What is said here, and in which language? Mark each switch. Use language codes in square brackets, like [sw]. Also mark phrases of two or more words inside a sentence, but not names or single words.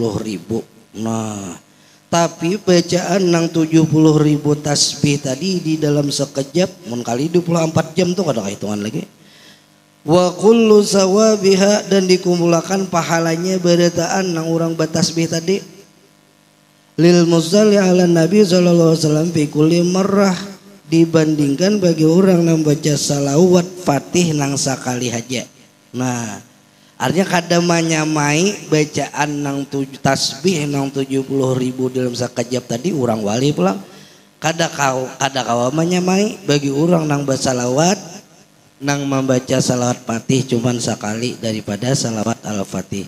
[bjn] Nah, tapi bacaan nang 70.000 tasbih tadi di dalam sekejap mun kali 24 jam tuh kada hitungan lagi. [ar] وكل ثوابها, [bjn] dan dikumpulkan pahalanya berataan nang orang bertasbih tadi [ar] للمصلي على النبي صلى الله عليه وسلم في كل مرة, [bjn] dibandingkan bagi orang yang baca salawat fatih nang sakali haja. Nah, artinya kada manyamai bacaan nang tasbih nang 70.000 dalam sekejap tadi orang wali pulang. Kada kawa manyamai bagi orang nang bersalawat nang membaca salawat fatih cuman sekali daripada salawat al-fatih.